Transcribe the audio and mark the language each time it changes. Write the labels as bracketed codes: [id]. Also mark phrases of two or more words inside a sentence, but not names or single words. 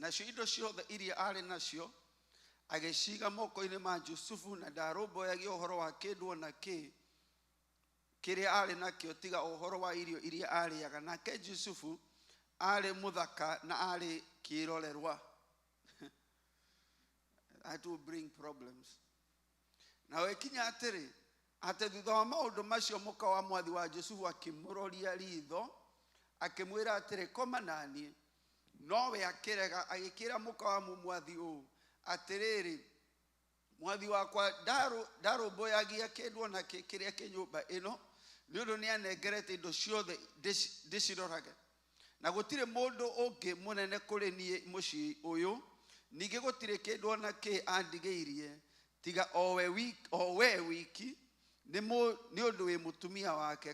[ki] Nacio indo ciothe iria arĩ nacio agĩciga moko-inĩ ma Jusufu na ndarũmbũyagia ũhoro wa kĩndũ na kĩrĩa arĩ nakĩo tiga ũhoro wa irio iria arĩaga. Nake Jusufu arĩ mũthaka na arĩ kĩrorerwa. [en] That will bring problems. [ki] Na wekinya atĩrĩ atĩ thutha wa maũndũ macio mũka wa mwathi wa Jusufu akĩmũroria ritho akĩmwĩra atĩrĩ koma naniĩ. Nowe akĩrega agĩkĩra mũka wa mwathi ũũ atĩrĩrĩ mwathi wakwa ndarũmbũyagia kĩndũ na kĩrĩa kĩ nyũmba ĩno nĩ ũndũ nĩanengerete indo ciothe ndĩcirorage na gũtirĩ mũndũ ũngĩ mũnene kũrĩ niĩ mũciĩ ũyũ ningĩ gũtirĩ kĩndũ na kĩ andigĩirie tiga o we wiki nĩ ũndũ wĩ mũtumia wake.